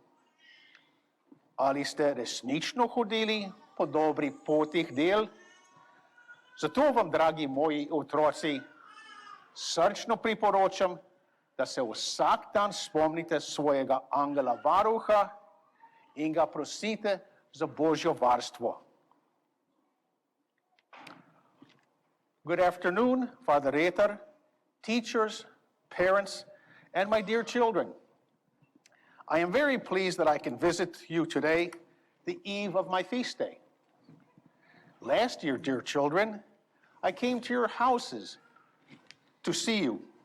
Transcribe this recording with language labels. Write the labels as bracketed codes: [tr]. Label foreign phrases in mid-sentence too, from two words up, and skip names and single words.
[sl] Ali ste resnično hodili po dobri poti del? Zato vam, dragi moji otroci, srčno priporočam, da se vsak dan spomnite svojega angela varuha in ga prosite za Božjo varstvo. [en] Good afternoon, Father Reiter, teachers, parents, and my dear children. I am very pleased that I can visit you today, the eve of my feast day. Last year, dear children, I came to your houses to see you.